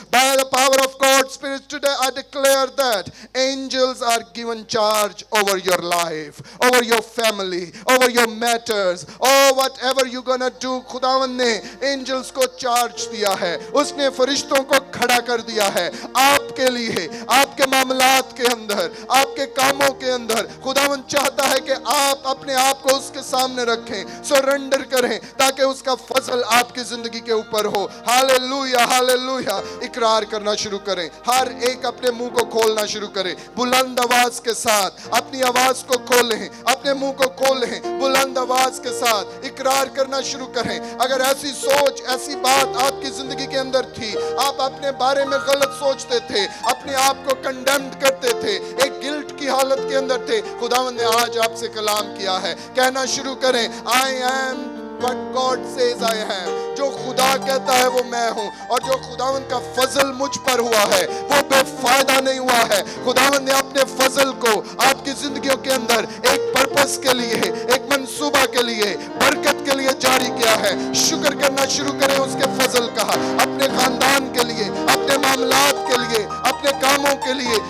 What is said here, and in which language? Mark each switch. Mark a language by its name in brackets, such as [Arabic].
[English] By the power of God spirit today I declare that angels are given charge over your life, over your family, over your matters. Oh, whatever you're gonna do, [Urdu] خداوند نے angels کو charge دیا ہے, اس نے فرشتوں کو کھڑا کر دیا ہے آپ کے لیے, آپ کے معاملات کے اندر, آپ کے کاموں کے اندر. خداوند چاہتا ہے کہ آپ اپنے آپ کو اس کے سامنے رکھیں, سرنڈر کریں, تاکہ اس کا فضل آپ کی زندگی کے اوپر ہو. ہاللیلویا, ہاللیلویا. اقرار کرنا شروع کریں, ہر ایک اپنے منہ کو کھولنا شروع کریں, بلند آواز کے ساتھ اپنی آواز کو کھولیں, اپنے منہ کو کھولیں, بلند آواز کے ساتھ اقرار کرنا شروع کریں. اگر ایسی سوچ, ایسی بات آپ کی زندگی کے اندر تھی, آپ اپنے بارے میں غلط سوچتے تھے, اپنے آپ کو کنڈیمڈ کرتے تھے, ایک گلٹ کی حالت کے اندر تھے, خداوند نے آج آپ سے کلام کیا ہے. کہنا شروع کریں, [English] I am what God says I am. [Urdu] جو خدا کہتا ہے وہ میں ہوں, اور جو خداوند کا فضل مجھ پر ہوا ہے وہ بے فائدہ نہیں ہوا ہے. خداوند نے اپنے فضل کو آپ کی زندگیوں کے اندر ایک پرپس کے لیے, ایک منصوبہ کے لیے, برکت کے لیے جاری کیا ہے. شکر کرنا شروع کریں اس کے فضل کا, اپنے خاندان کے لیے, اپنے معاملات کے لیے, اپنے کاموں کے لیے.